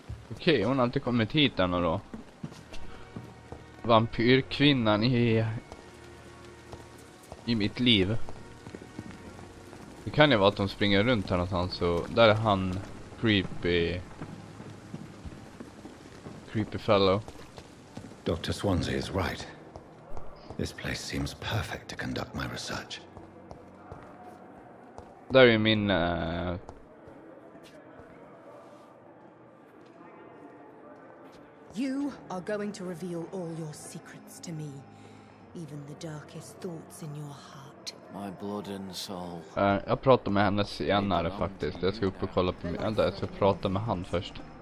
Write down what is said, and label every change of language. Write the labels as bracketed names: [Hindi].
[Swedish] Okej, hon har inte kommit hit ännu då. Vampyrkvinnan i mitt liv. Det kan ju vara att de springer runt här någonstans, så där är han [English] creepy fellow. Dr. Swansea is right. This place seems perfect to conduct my research. [Swedish] Där är min [English] You are going to reveal all your secrets to me, even the darkest thoughts in your heart. My blood and soul. [Swedish] jag pratar med henne senare faktiskt. Jag ska upp och kolla på jag ska prata med han först.